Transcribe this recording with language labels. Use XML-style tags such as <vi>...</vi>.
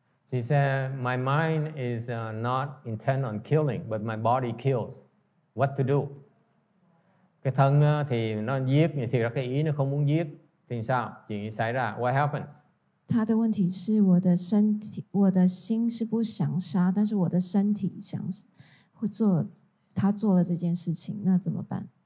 <en>She said, my mind is not intent on killing, but my body kills. What to do?</en> <vi>Cái thân thì nó giết, thì ra cái ý nó không muốn giết. Thì sao? Chuyện gì xảy ra?</vi> <en>What happens?</en> <zh>他的问题是我的身体，我的心是不想杀，但是我的身体想会做，他做了这件事情，那怎么办</zh>